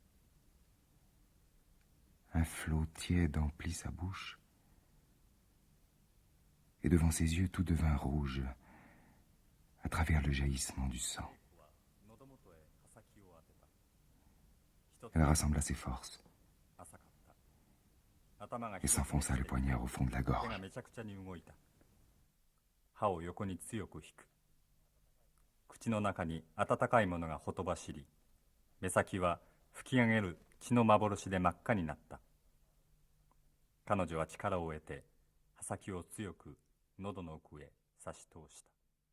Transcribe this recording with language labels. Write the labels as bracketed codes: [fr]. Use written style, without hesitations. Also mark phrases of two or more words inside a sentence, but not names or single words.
[fr] Un flot tiède emplit sa bouche, et devant ses yeux tout devint rouge à travers le jaillissement du sang. Elle rassembla ses forces et s'enfonça le poignard au fond de la gorge. [ja] 歯を横に強く引く。口の中に温かいものがほとばしり、目先は吹き上げる血の幻で真っ赤になった。彼女は力を得て刃先を強く喉の奥へ差し通した。